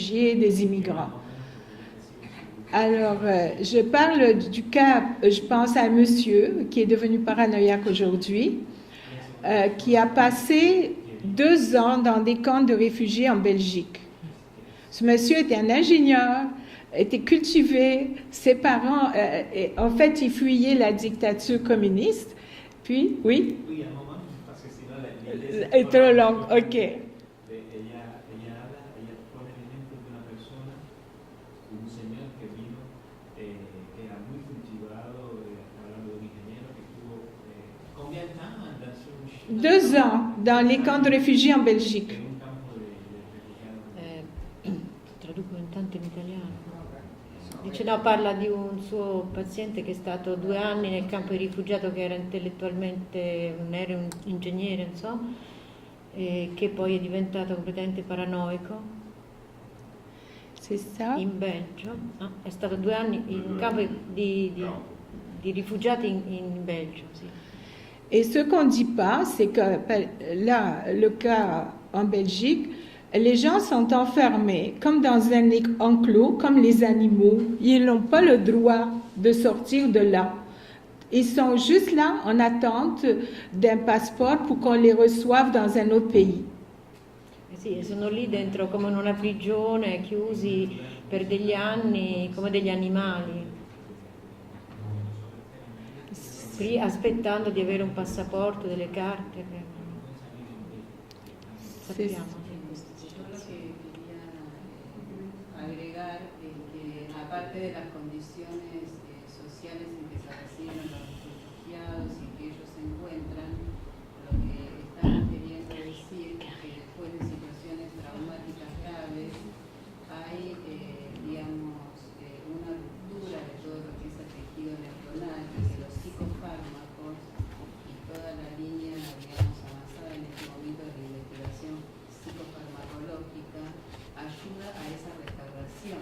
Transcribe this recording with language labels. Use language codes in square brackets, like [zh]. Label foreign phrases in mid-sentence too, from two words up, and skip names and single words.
[fr] Des réfugiés, des immigrants. Alors, je parle du cas, je pense à un monsieur qui est devenu paranoïaque aujourd'hui, qui a passé 2 ans dans des camps de réfugiés en Belgique. Ce monsieur était un ingénieur, était cultivé, ses parents, en fait, il fuyait la dictature communiste. Puis, oui? Oui, un moment, parce que sinon est trop long, ok. [es] Ella pone el ejemplo de una persona, un señor que vino, que era muy cultivado, hablando de un ingeniero que estuvo, [fr] combien de temps dans un... 2 ans dans les camps de réfugiés en Belgique. [es] In un campo de refugiados. [it] Traduco intanto in italiano. Dice, no, parla di un suo paziente che è stato 2 anni nel campo di rifugiato, che era intellettualmente, era un ingegnere, insomma, e che poi è diventato completamente paranoico. [fr] C'est ça. [it] In Belgio, no? È stato 2 anni in un campo di rifugiati in Belgio, sì. [fr] Et ce qu'on ne dit pas, c'est que là, le cas en Belgique, les gens sont enfermés comme dans un enclos, comme les animaux. Ils n'ont pas le droit de sortir de là. Ils sont juste là en attente d'un passeport pour qu'on les reçoive dans un autre pays. [it] Sì, sono lì dentro come in una prigione, chiusi per degli anni, come degli animali, aspettando di avere un passaporto, delle carte. Sappiamo. [es] Agregar que aparte de las condiciones sociales en que se reciben los refugiados y que ellos se encuentran, lo que están queriendo decir es que después de situaciones traumáticas graves hay, digamos, una ruptura de todo lo que es el tejido neuronal, que los psicofármacos y toda la línea, digamos, avanzada en este momento de la investigación psicofarmacológica ayuda a esa restauración.